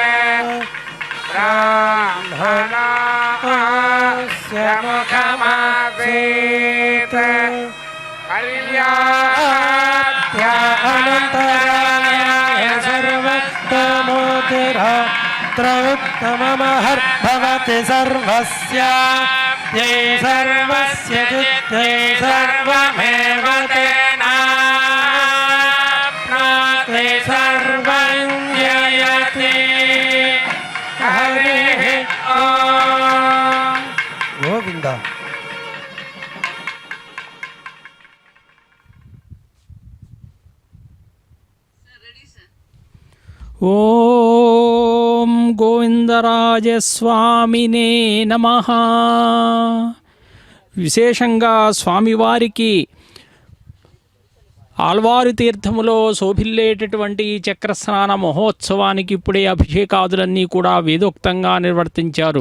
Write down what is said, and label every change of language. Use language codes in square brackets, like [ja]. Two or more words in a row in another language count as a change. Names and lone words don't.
[sa] బ్రాహ్మణస్య ముఖమాసీత్ కళ్యాణానంతరాయ సర్వోత్తమోతిరాత్రోత్తమమహర్భవతి సర్వస్య यै सर्वस्य चित्ते सर्वमेव तेनाप्नोति सर्वं जयति हरिः ॐ गोविन्द ఓం గోవిందరాజస్వామినే నమః. [te] విశేషంగా స్వామివారికి ఆల్వారు తీర్థములో శోభిల్లేటటువంటి ఈ చక్రస్నాన మహోత్సవానికి ఇప్పుడే అభిషేకాదులన్నీ కూడా వేదోక్తంగా నిర్వర్తించారు.